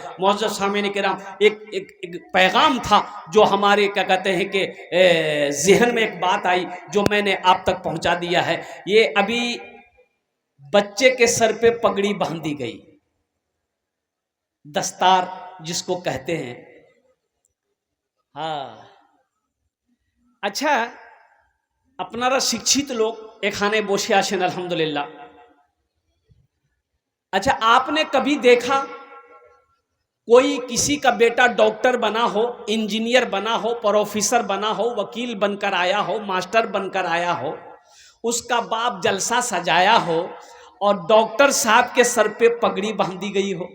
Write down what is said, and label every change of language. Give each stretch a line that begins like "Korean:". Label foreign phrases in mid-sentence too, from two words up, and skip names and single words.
Urdu: معزز سامعین کرام، ایک پیغام تھا جو ہمارے کیا کہتے ہیں کہ ذہن میں ایک بات آئی جو میں نے آپ تک پہنچا دیا ہے۔ یہ ابھی بچے کے سر پہ پگڑی باندھی گئی، دستار جس کو کہتے ہیں۔ ہاں اچھا،
Bangla: আপনারা শিক্ষিত লোক এখানে বসে আছেন আলহামদুলিল্লাহ।
Urdu: اچھا، آپ نے کبھی دیکھا کوئی کسی کا بیٹا ڈاکٹر بنا ہو، انجینئر بنا ہو، پروفیسر بنا ہو، وکیل بن کر آیا ہو، ماسٹر بن کر آیا ہو، اس کا باپ جلسہ سجایا ہو اور ڈاکٹر صاحب کے سر پہ پگڑی باندھی گئی ہو؟